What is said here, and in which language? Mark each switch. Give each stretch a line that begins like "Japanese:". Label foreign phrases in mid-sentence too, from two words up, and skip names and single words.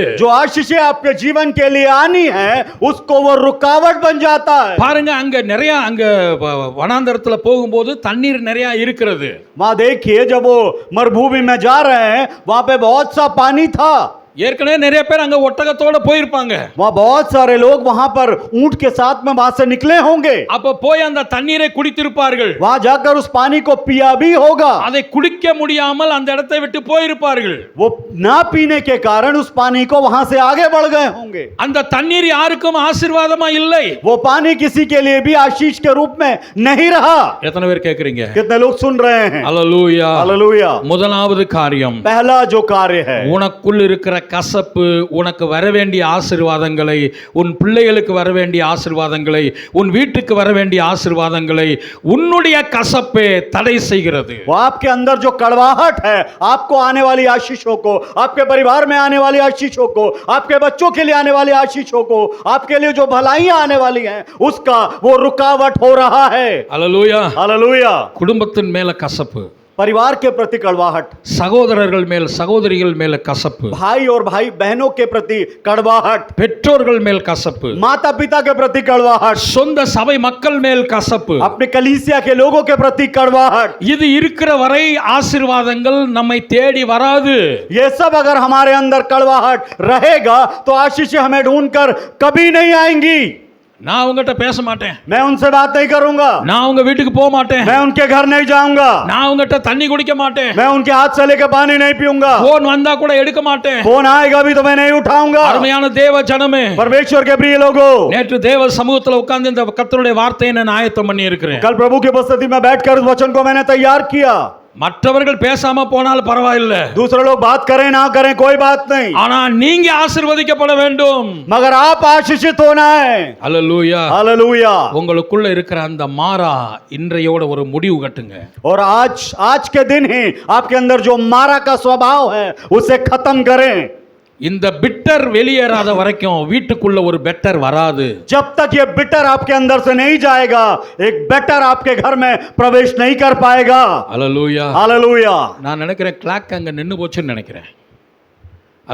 Hindi: जो आशीषें आपके जीवन के लिए आनी है उसको वो रुकावट बन जाता है।
Tamil: பாருங்க, அங்க நிறைய அங்க வனாந்தரத்துல போகும்போது தண்ணீர் நிறைய இருக்கிறது.
Hindi: वहां देखिए जब वो मरुभूमि में जा रहे हैं वहां पे बहुत सा पानी था।
Tamil: ஏற்கனவே நிறைய பேர் அங்க ஒட்டகத்தோட போயிருப்பாங்க.
Hindi: वहां बहुत सारे लोग वहां पर ऊंट के साथ में वहां से निकले होंगे।
Tamil: அப்ப போய் அந்த தண்ணீரை குடித்திருப்பார்கள்.
Hindi: वहां जाकर उस पानी को पिया भी होगा।
Tamil: அதை குடிக்க முடியாமல் அந்த இடத்தை விட்டு போயிருப்பார்கள்.
Hindi: वो ना पीने के कारण उस पानी को वहां से आगे बढ़ गए होंगे।
Tamil: அந்த தண்ணீர் யாருக்கும் ஆசீர்வாதமா இல்லை.
Hindi: वो पानी किसी के लिए भी आशीष के रूप में नहीं रहा।
Tamil: எத்தனை பேர் கேக்குறீங்க?
Hindi: कितने लोग सुन रहे हैं?
Tamil: அல்லேலூயா.
Hindi: हालेलुया।
Tamil: முதலாவது காரியம்,
Hindi: पहला जो कार्य है,
Tamil: உனக்குள் இருக்கிற கசப்பு உனக்கு வர வேண்டிய ஆசீர்வாதங்களை, உன் பிள்ளைகளுக்கு வர வேண்டிய ஆசீர்வாதங்களை, உன் வீட்டுக்கு வர வேண்டிய ஆசீர்வாதங்களை உன்னுடைய கசப்பே தடை செய்கிறது.
Hindi: वो आपके अंदर जो कड़वाहट है, आपको आने वाली आशीषों को, आपके परिवार में आने वाली आशीषों को, आपके बच्चों के लिए आने वाली आशीषों को, आपके लिए जो भलाइयां आने वाली हैं उसका वो रुकावट हो रहा है।
Tamil: அல்லேலூயா.
Hindi: हालेलुया।
Tamil: குடும்பத்தின் மேல கசப்பு,
Hindi: परिवार के प्रति कड़वाहट,
Tamil: சகோதரர்கள் மேல் சகோதரிகள் மேல கசப்பு,
Hindi: भाई और भाई बहनों के प्रति कड़वाहट,
Tamil: பெற்றோர்கள் மேல் கசப்பு,
Hindi: माता पिता के प्रति कड़वाहट,
Tamil: சொந்த சபை மக்கள் மேல் கசப்பு.
Hindi: अपने कलीसिया के लोगों के प्रति कड़वाहट।
Tamil: இது இருக்கிற வரை ஆசீர்வாதங்கள் நம்மை தேடி வராது.
Hindi: ये सब अगर हमारे अंदर कड़वाहट रहेगा तो आशीषें हमें ढूंढकर कभी नहीं आएंगी।
Tamil: நான் உங்ககிட்ட பேச மாட்டேன்,
Hindi: मैं उनसे बात नहीं करूंगा,
Tamil: நான் உங்க வீட்டுக்கு போக மாட்டேன்,
Hindi: मैं उनके घर नहीं जाऊंगा,
Tamil: நான் உங்ககிட்ட தண்ணி குடிக்க மாட்டேன்,
Hindi: मैं उनके हाथ से लेकर पानी नहीं पीऊंगा,
Tamil: போன் वंदा கூட எடுக்க மாட்டேன்.
Hindi: फोन आएगा भी तो मैं नहीं उठाऊंगा।
Tamil: அருமையான தேவ ஜனமே,
Hindi: परमेश्वर के प्रिय लोगों,
Tamil: நேற்று தேவ சமூகத்துல உட்கார்ந்து இந்த கர்த்தருடைய வார்த்தையை நான் ஆயத்தம் பண்ணி இருக்கிறேன்.
Hindi: कल प्रभु की उपस्थिति में बैठकर उस वचन को मैंने तैयार किया।
Tamil: மற்றவர்கள் பேசாம போனாலும் பரவாயில்லை,
Hindi: दूसरे लोग बात करें ना करें कोई बात नहीं,
Tamil: ஆனா நீங்க ஆசீர்வதிக்கப்பட வேண்டும்.
Hindi: मगर आप आशीषित होना है।
Tamil: அல்லேலூயா.
Hindi: हालेलुया।
Tamil: உங்களுக்குள்ள இருக்கிற அந்த மாறா இன்றையோட ஒரு முடிவு கட்டுங்க.
Hindi: और आज के दिन ही आपके अंदर जो मारा का स्वभाव है उसे खत्म करें।
Tamil: இந்த பிட்டர் வெளியேறாத வரைக்கும் வீட்டுக்குள்ள ஒரு பெட்டர் வராது.
Hindi: जब तक ये बिटर आपके अंदर से नहीं जाएगा एक बेटर आपके घर में प्रवेश नहीं कर पाएगा।
Tamil: அல்லேலூயா.
Hindi: हालेलुया।
Tamil: நான் நினைக்கிறேன் கிளாக் அங்க நின்னு போச்சுன்னு நினைக்கிறேன்.
Hindi: शायद